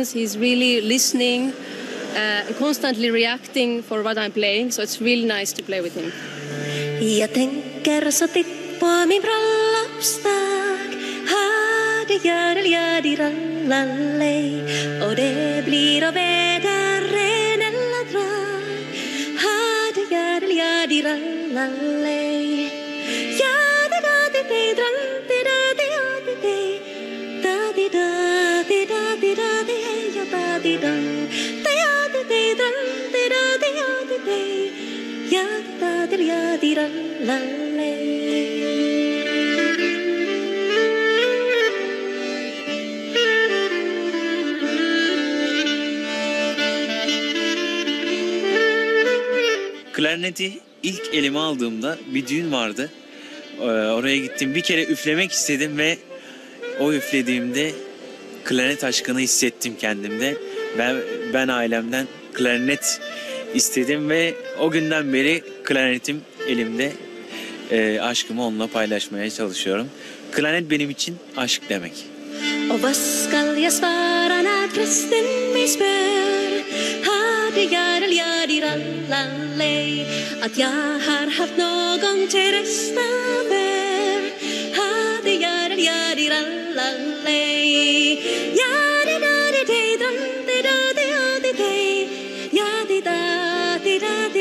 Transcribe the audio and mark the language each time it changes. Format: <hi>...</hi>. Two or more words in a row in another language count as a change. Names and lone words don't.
<en>He's really listening, constantly reacting for what I'm playing. So it's really nice to play with him.</en> <sv>Jag tänker så titt på min bröllopsdag. Hade rallallej. Och det blir av vädaren eller drag. Hade rallallej. Da-di-da-di-da-di-da-di-da-di-da-di-da-di-da-di-da-di-da. ja da di ya di ra la le.</sv> <tr>Klarneti ilk elime aldığımda bir düğün vardı. Oraya gittim. Bir kere üflemek istedim ve o üflediğimde klarnet aşkını hissettim kendimde. Ben ailemden klarnet istedim ve o günden beri klarnetim elimde. Aşkımı onunla paylaşmaya çalışıyorum. Klarnet benim için aşk demek.</tr> <sv>Och vad skall jag svara när prästen mig spör? Hade jag att jag har haft någon till rösta för? Hade jag ja di da di di dum di da di di ja di da di da di</sv>